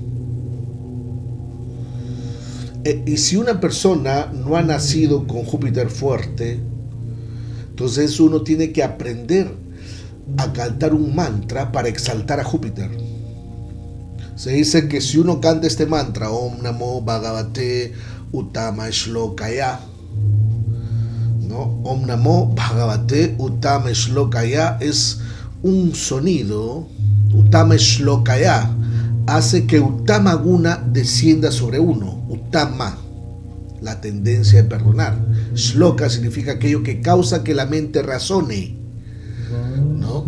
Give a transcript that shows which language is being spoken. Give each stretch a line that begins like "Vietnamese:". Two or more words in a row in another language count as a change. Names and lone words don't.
Spanish: Y si una persona no ha nacido con Júpiter fuerte, entonces uno tiene que aprender a cantar un mantra para exaltar a Júpiter. Se dice que si uno canta este mantra,
Sanskrit: Om Namo Bhagavate Uttama Shlokaya,
Spanish: ¿no?
Sanskrit: Om Namo Bhagavate Uttama Shlokaya
Spanish: es un sonido,
Sanskrit: Uttama Shlokaya
Spanish: hace que
Sanskrit: Uttama Guna
Spanish: descienda sobre uno. Uttama, la tendencia de perdonar. Shloka significa aquello que causa que la mente razone, ¿no?